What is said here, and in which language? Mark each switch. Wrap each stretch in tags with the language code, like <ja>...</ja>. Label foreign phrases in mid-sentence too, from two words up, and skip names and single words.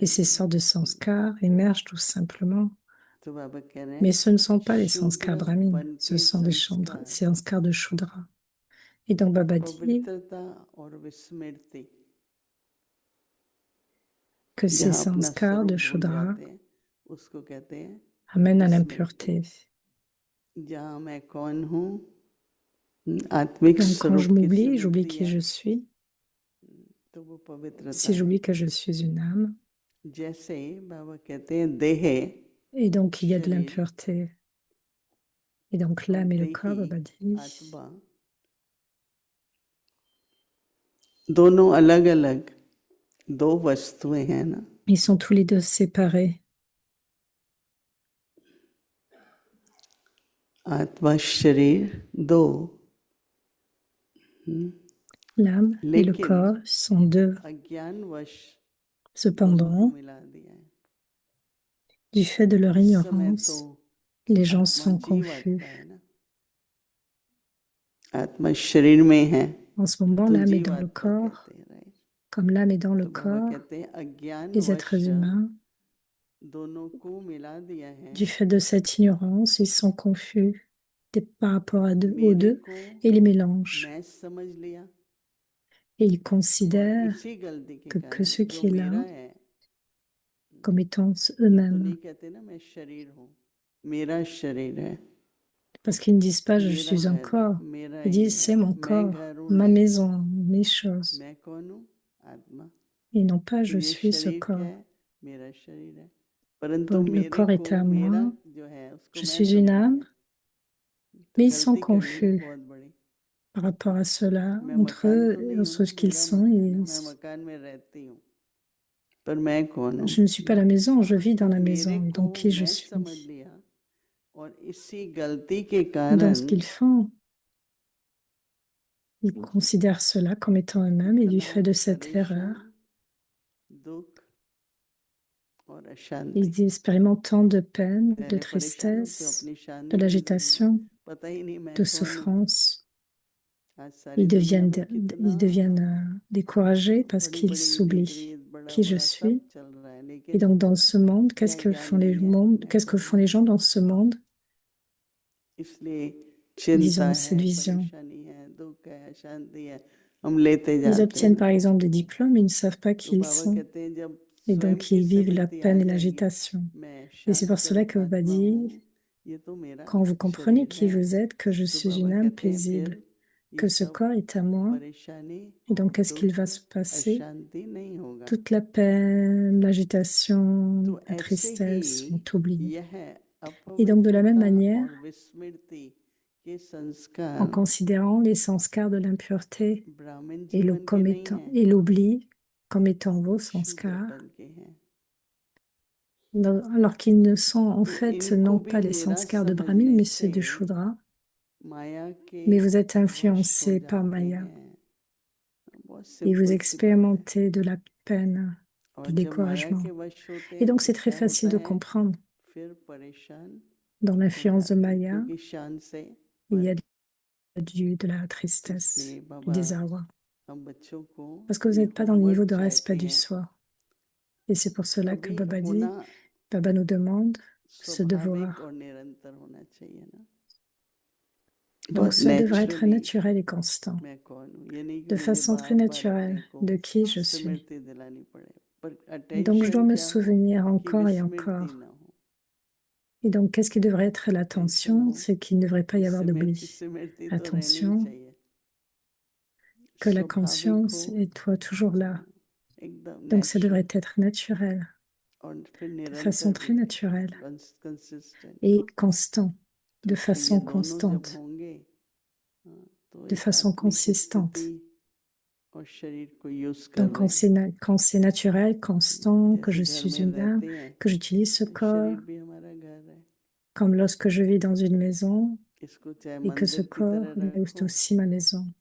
<fr>Et ces</fr> <hi>नहीं है।</hi> <fr>sortes de sanskars émergent tout simplement.</fr> <hi>तो बाबा कह रहे</hi> <fr>Mais</fr> <hi>हैं</hi> <fr>ce ne sont pas les sanskars</fr> <hi>शूद्र</hi> <fr>brahmines,</fr> <hi>बन</hi> <fr>ce</fr> <hi>के</hi> <fr>sont des</fr> <hi>संस्कार,</hi> <fr>sanskars de Shudra. Et donc Baba dit</fr> <hi>अपवित्रता और विस्मृति,</hi> <fr>que ces</fr> <hi>जहाँ अपना</hi> <fr>sanskars</fr> <hi>स्वरूप</hi> <fr>de</fr> <hi>भूल</hi> <fr>Shudra</fr> <hi>जाते हैं उसको कहते हैं</hi> <fr>amènent à</fr> <hi>विस्मृति।</hi> <fr>l'impureté.</fr> <hi>जहाँ मैं कौन हूँ, आत्मिक</hi> <fr>Donc quand je</fr> <hi>स्वरूप की</hi> <fr>m'oublie, j'oublie</fr> <hi>स्मृति</hi> <fr>qui</fr> <hi>है,</hi> <fr>je suis.</fr> <hi>तो वो पवित्रता</hi> <fr>Si</fr> <hi>है।</hi> <fr>j'oublie que je suis une âme,</fr> <hi>जैसे बाबा कहते हैं देह,</hi> <fr>et donc il y a de</fr> <hi>शरीर</hi> <fr>l'impureté. Et donc</fr> <hi>और</hi> <fr>l'âme et le</fr> <hi>देही</hi> <fr>corps, Baba dit,</fr> <hi>आत्मा दोनों अलग अलग दो वस्तुएं हैं ना।</hi> <fr>ils sont tous les deux séparés.</fr> <hi>आत्मा शरीर दो,</hi> <fr>L'âme et le</fr> <hi>लेकिन</hi> <fr>corps sont deux.</fr> <hi>अज्ञानवश दोनों को</hi> <fr>Cependant,</fr> <hi>मिला दिया है।</hi> <fr>du fait de leur</fr> <hi>इस समय तो</hi> <fr>ignorance, les gens</fr> <hi>आत्मा</hi> <fr>sont</fr> <hi>जीवात्मा</hi> <fr>confus.</fr> <hi>है ना, आत्मा शरीर में है</hi> <fr>En ce moment,</fr> <hi>तो</hi> <fr>l'âme est dans le</fr> <hi>जीवात्मा</hi> <fr>corps,</fr> <hi>कहते हैं, राइट।</hi> <fr>comme l'âme est dans le</fr> <hi>तो बाबा</hi> <fr>corps,</fr> <hi>कहते हैं</hi> <fr>les</fr> <hi>अज्ञानवश</hi> <fr>êtres humains,</fr> <hi>दोनों को मिला दिया है।</hi> <fr>du fait de cette ignorance, ils sont confus par rapport aux</fr> <hi>मेरे</hi> <fr>deux</fr> <hi>को</hi> <fr>et les mélangent.</fr> <hi>मैं समझ लिया</hi> <fr>Et ils</fr> <hi>और</hi> <fr>considèrent</fr> <hi>इसी गलती के</hi> <fr>que ce</fr> <hi>कारण जो</hi> <fr>qui est là</fr> <hi>मेरा है,</hi> <fr>comme étant</fr> <hi>ये तो</hi> <fr>eux-mêmes.</fr> <hi>नहीं कहते ना मैं शरीर हूँ, मेरा शरीर है,</hi> <fr>Parce qu'ils ne disent pas je</fr> <hi>मेरा</hi> <fr>suis un</fr> <hi>है,</hi> <fr>corps.</fr> <hi>मेरा</hi> <fr>Ils</fr> <hi>ही</hi> <fr>disent</fr> <hi>है,</hi> <fr>c'est mon</fr> <hi>मैं</hi> <fr>corps,</fr> <hi>घर हूँ</hi> <fr>ma</fr> <hi>नहीं,</hi> <fr>maison, mes choses.</fr> <hi>मैं कौन हूँ, आत्मा।</hi> <fr>Et non pas</fr> <hi>तो</hi> <fr>je</fr> <hi>ये</hi> <fr>suis ce</fr> <hi>शरीर क्या</hi> <fr>corps.</fr> <hi>है, मेरा शरीर है, परंतु</hi> <fr>Donc le</fr> <hi>मेरे</hi> <fr>corps est</fr> <hi>को</hi> <fr>à</fr> <hi>मेरा</hi> <fr>moi,</fr> <hi>जो है उसको</hi> <fr>je</fr> <hi>मैं</hi> <fr>suis une</fr> <hi>समझ</hi> <fr>âme,</fr> <hi>लिया, तो</hi> <fr>mais ils sont</fr> <hi>गलती कर ली ना</hi> <fr>confus</fr> <hi>बहुत बड़ी।</hi> <fr>par rapport à cela,</fr> <hi>मैं</hi> <fr>entre</fr> <hi>मकान</hi> <fr>eux,</fr> <hi>तो नहीं हूँ</hi> <fr>entre</fr> <hi>ना,</hi> <fr>ce qu'ils</fr> <hi>मेरा</hi> <fr>sont.</fr> <hi>मकान है, मैं मकान में रहती हूँ, पर मैं कौन हूँ।</hi> <fr>Je ne suis pas la maison, je vis dans</fr> <hi>तो</hi> <fr>la</fr> <hi>मेरे</hi> <fr>maison.</fr> <hi>को</hi> <fr>Donc qui je</fr> <hi>मैं समझ</hi> <fr>suis?</fr> <hi>लिया और इसी गलती के</hi> <fr>Dans ce</fr> <hi>कारण</hi> <fr>qu'ils font, ils considèrent cela comme étant eux-mêmes et du fait de cette erreur,</fr> <hi>परेशान, दुख और अशांति।</hi> <fr>ils expérimentent tant de peine, de</fr> <hi>पहले परेशान होते हो</hi> <fr>tristesse,</fr> <hi>अपनी</hi> <fr>de</fr> <hi>शांति नहीं मिली,</hi> <fr>l'agitation,</fr> <hi>पता ही नहीं मैं</hi> <fr>de</fr> <hi>कौन हूँ।</hi> <fr>souffrance.</fr> <hi>आज सारी</hi> <fr>Ils</fr> <hi>दुनिया</hi> <fr>deviennent,</fr> <hi>में कितना</hi> <fr>ils deviennent découragés parce</fr> <hi>बड़ी</hi> <fr>qu'ils</fr> <hi>बड़ी</hi> <fr>s'oublient</fr> <hi>विपरीत बड़ा</hi> <fr>qui je</fr> <hi>बड़ा सब</hi> <fr>suis.</fr> <hi>चल रहा है,</hi> <fr>Et</fr> <hi>लेकिन</hi> <fr>donc dans ce monde,</fr> <hi>क्या ज्ञान नहीं है मैं</hi> <fr>qu'est-ce que</fr> <hi>कौन</hi> <fr>font</fr> <hi>हूँ।</hi> <fr>les gens dans ce monde?</fr> <hi>इसलिए</hi> <fr>Ils</fr> <hi>चिंता</hi> <fr>ont</fr> <hi>है,</hi> <fr>cette vision.</fr> <hi>परेशानी है, दुख है, अशांति है, हम लेते</hi> <fr>Ils</fr> <hi>जाते हैं</hi> <fr>obtiennent</fr> <hi>ना।</hi> <fr>par exemple des diplômes, mais ils ne savent pas</fr> <hi>तो</hi> <fr>qui ils</fr> <hi>बाबा</hi> <fr>sont.</fr> <hi>कहते हैं जब</hi> <fr>Et</fr> <hi>स्वयं</hi> <fr>donc</fr> <hi>की</hi> <fr>ils vivent la</fr> <hi>स्मृति आ</hi> <fr>peine et</fr> <hi>जाएगी,</hi> <fr>l'agitation.</fr> <hi>मैं</hi> <fr>Et c'est pour cela</fr> <hi>शांत</hi> <fr>que Baba</fr> <hi>आत्मा</hi> <fr>dit,</fr> <hi>हूँ, ये तो मेरा</hi> <fr>quand vous comprenez</fr> <hi>शरीर</hi> <fr>qui</fr> <hi>है।</hi> <fr>vous êtes, que je</fr> <hi>तो</hi> <fr>suis</fr> <hi>बाबा</hi> <fr>une âme</fr> <hi>कहते हैं फिर</hi> <fr>paisible,</fr> <hi>ये</hi> <fr>que ce</fr> <hi>सब</hi> <fr>corps est à moi,</fr> <hi>परेशानी,</hi> <fr>et donc qu'est-ce qu'il</fr> <hi>दुख,</hi> <fr>va se passer?</fr> <hi>अशांति नहीं होगा।</hi> <fr>Toute la peine, l'agitation,</fr> <hi>तो</hi> <fr>la</fr> <hi>ऐसे ही</hi> <fr>tristesse sont oubliées.</fr> <hi>यह</hi> <fr>Et donc de la même</fr> <hi>अपवित्रता</hi> <fr>manière,</fr> <hi>और विस्मृति के</hi> <fr>en</fr> <hi>संस्कार</hi> <fr>considérant les sanskars de l'impureté</fr> <hi>ब्राह्मण</hi> <fr>et</fr> <hi>जीवन के नहीं हैं,</hi> <fr>et l'oubli comme étant vos</fr> <hi>शूद्र</hi> <fr>sanskars,</fr> <hi>पद के हैं।</hi> <fr>alors qu'ils ne sont en</fr> <hi>तो</hi> <fr>fait</fr> <hi>इनको</hi> <fr>non</fr> <hi>भी</hi> <fr>pas les</fr> <hi>मेरा</hi> <fr>sanskars de Brahmin,</fr> <hi>समझने</hi> <fr>mais</fr> <hi>से</hi> <fr>ceux de Shudra.</fr> <hi>माया के</hi> <fr>Mais vous êtes</fr> <hi>वश हो</hi> <fr>influencé par</fr> <hi>जाते</hi> <fr>Maya</fr> <hi>हैं। बहुत</hi> <fr>et vous</fr> <hi>सिंपल सी बात है।</hi> <fr>expérimentez de la peine,</fr> <hi>और</hi> <fr>du</fr> <hi>जब माया</hi> <fr>découragement.</fr> <hi>के वश होते</hi> <fr>Et</fr> <hi>हैं</hi> <fr>donc</fr> <hi>तो</hi> <fr>c'est très</fr> <hi>क्या होता</hi> <fr>facile de</fr> <hi>है,</hi> <fr>comprendre.</fr> <hi>फिर परेशान</hi> <fr>Dans</fr> <hi>हो</hi> <fr>l'influence de</fr> <hi>जाते हैं,</hi> <fr>Maya,</fr> <hi>क्योंकि शान से</hi> <fr>il y a</fr> <hi>वर्ग।</hi> <fr>de la</fr> <hi>इसलिए</hi> <fr>tristesse, du</fr> <hi>बाबा</hi> <fr>désarroi.</fr> <hi>हम बच्चों को</hi> <fr>Parce que vous</fr> <hi>ये</hi> <fr>n'êtes pas dans le niveau</fr> <hi>होमवर्क</hi> <fr>de</fr> <hi>चाहते</hi> <fr>respect du</fr> <hi>हैं।</hi> <fr>soi. Et c'est pour cela que</fr> <hi>अभी</hi> <fr>Baba dit,</fr> <hi>होना</hi> <fr>Baba nous demande ce</fr> <hi>स्वाभाविक</hi> <fr>devoir.</fr> <hi>और निरंतर होना चाहिए ना,</hi> <fr>Donc</fr> <hi>बहुत</hi> <fr>ce devrait être</fr> <hi>नेचुरली</hi> <fr>naturel et constant,</fr> <hi>मैं कौन हूँ, ये नहीं कि</hi> <fr>de</fr> <hi>मुझे</hi> <fr>façon très</fr> <hi>बार बार अपने</hi> <fr>naturelle,</fr> <hi>को</hi> <fr>de qui je suis.</fr> <hi>स्मृति दिलानी पड़े, पर</hi> <fr>Donc je dois</fr> <hi>अटेंशन</hi> <fr>me</fr> <hi>क्या हो</hi> <fr>souvenir</fr> <hi>कि</hi> <fr>encore et</fr> <hi>विस्मृति</hi> <fr>encore.</fr> <hi>ना हो।</hi> <fr>Et donc qu'est-ce qui devrait être</fr> <hi>अटेंशन</hi> <fr>l'attention?</fr> <hi>हो</hi> <fr>C'est qu'il ne devrait pas y avoir</fr> <hi>स्मृति,</hi> <fr>d'oubli.</fr> <hi>स्मृति तो रहनी ही</hi> <fr>Attention,</fr> <hi>चाहिए,</hi> <fr>que la</fr> <hi>स्वाभाविक हो,</hi> <fr>conscience est toi toujours là.</fr> <hi>एकदम</hi> <fr>Donc ça devrait</fr> <hi>नेचुरल।</hi> <fr>être naturel. de façon très naturelle et constant, de façon constante, de façon consistante. Donc quand c'est naturel, constant, que je suis une âme, que j'utilise ce corps, comme lorsque je vis dans une maison et que ce corps est aussi ma maison.</fr>